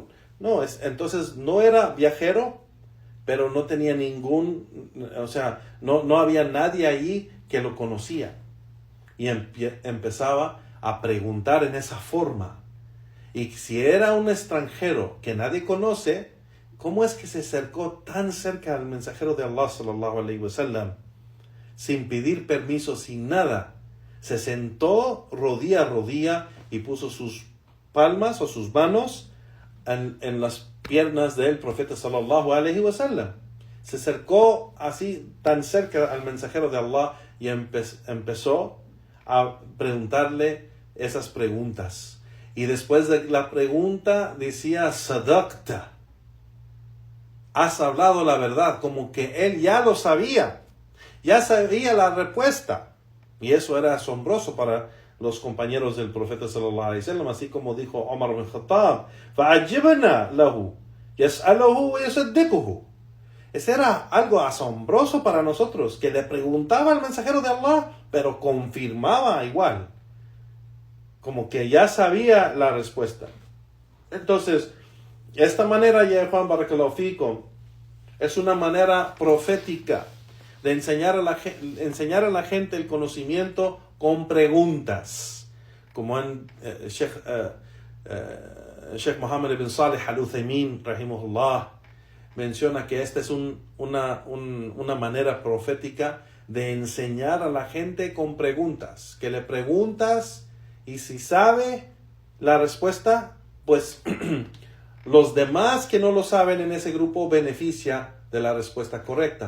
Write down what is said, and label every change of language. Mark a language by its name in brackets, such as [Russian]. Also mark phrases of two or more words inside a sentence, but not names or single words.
[Spanish] No, entonces no era viajero, pero no tenía no había nadie ahí que lo conocía. Y empezaba a preguntar en esa forma. Y si era un extranjero que nadie conoce, ¿cómo es que se acercó tan cerca al mensajero de Allah [Arabic] صلى الله عليه وسلم? [Spanish] Sin pedir permiso, sin nada. Se sentó rodilla a rodilla y puso sus palmas o sus manos en las piernas del profeta [Arabic] صلى الله عليه وسلم. [Spanish] Se acercó así tan cerca al mensajero de Allah y empezó a preguntarle esas preguntas. Y después de la pregunta decía, Sadaqta, has hablado la verdad, como que él ya lo sabía, ya sabía la respuesta. Y eso era asombroso para los compañeros del profeta [Arabic] صلى الله عليه وسلم, [Spanish] así como dijo Omar ibn Khattab, [Arabic] فَعَجِّبْنَا لَهُ يَسْأَلُهُ وَيُصَدِّقُهُ. [Spanish] Ese era algo asombroso para nosotros, que le preguntaba al mensajero de Allah, pero confirmaba igual, como que ya sabía la respuesta. Entonces, esta manera, ya Juan [Arabic] بارك الله فيكم, [Spanish] es una manera profética de enseñar a la gente el conocimiento con preguntas, como en Sheikh Muhammad ibn Salih al-Uthaymin rahimahullah menciona que esta es una manera profética de enseñar a la gente con preguntas, que le preguntas y si sabe la respuesta, pues los demás que no lo saben en ese grupo beneficia de la respuesta correcta.